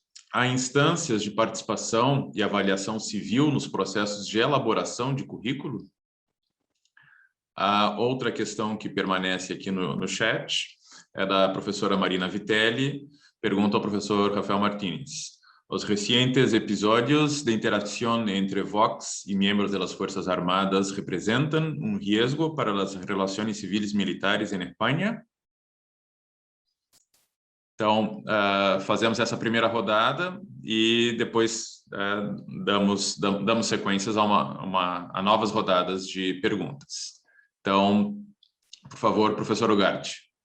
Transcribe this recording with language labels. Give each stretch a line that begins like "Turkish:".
Portuguese: Há instâncias de participação e avaliação civil nos processos de elaboração de currículo? A outra questão que permanece aqui no chat é da professora Marina Vitelli, pergunta ao professor Rafael Martínez.
Spanish: Os recientes episodios de interacción entre Vox y miembros de las Fuerzas Armadas representan un riesgo para las relaciones civiles militares en España?
Portuguese: Então, fazemos essa primeira rodada e depois damos sequências a novas rodadas de perguntas. Então, por favor, professor Ugarte.